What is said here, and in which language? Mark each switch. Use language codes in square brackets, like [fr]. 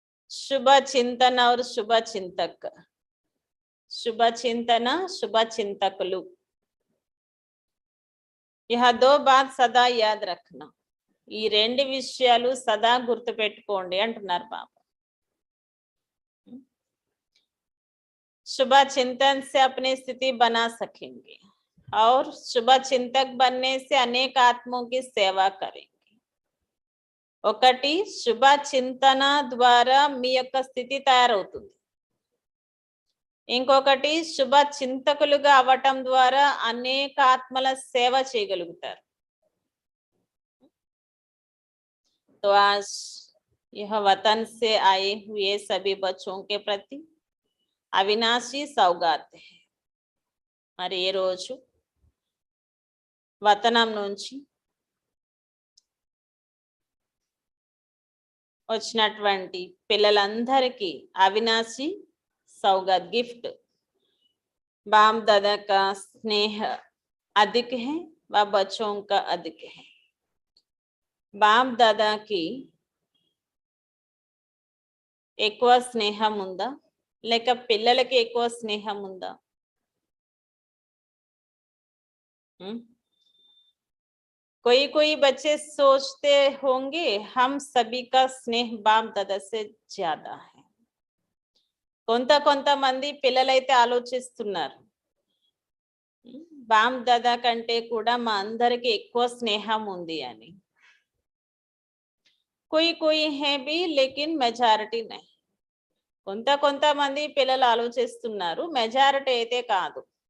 [hi] शुभ चिंतन और शुभ चिंतक, शुभ चिंतन शुभ चिंतकुलु, यह दो बात सदा याद रखना. [te] ఈ రెండు విషయాలు సదా గుర్తు పెట్టుకోండి అంటున్నారు బాబా. [hi] शुभ चिंतन से अपनी स्थिति बना सकेंगे और शुभ चिंतक बनने से अनेक आत्मों की सेवा करेंगे. [te] ఒకటి, శుభ చింతన ద్వారా మీ యొక్క స్థితి తయారవుతుంది. ఇంకొకటి, శుభ చింతకులుగా అవ్వటం ద్వారా అనేక ఆత్మల సేవ చేయగలుగుతారు. [hi] तो आज यह वतन से आए हुए सभी बच्चों के प्रति अविनाशी सौगात है. [te] మరి ఈ రోజు వతనం నుంచి వచ్చినటువంటి పిల్లలందరికీ అవినాశి సౌగాత్ గిఫ్ట్. [hi] बाप दादा का स्नेह अधिक है व बच्चों का अधिक है. [te] బాప్ దాదాకి ఎక్కువ స్నేహం ఉందా లేక పిల్లలకి ఎక్కువ స్నేహం ఉందా? [hi] कोई बच्चे सोचते होंगे हम सभी का स्नेह बाप दादा से ज्यादा है. [te] కొంతమంది పిల్లలైతే ఆలోచిస్తున్నారు, బాప్ దాదా కంటే కూడా మా అందరికి ఎక్కువ స్నేహం ఉంది అని. [hi] कोई है भी लेकिन మెజారిటీ नहीं. [te] కొంతమంది పిల్లలు ఆలోచిస్తున్నారు, మెజారిటీ అయితే కాదు.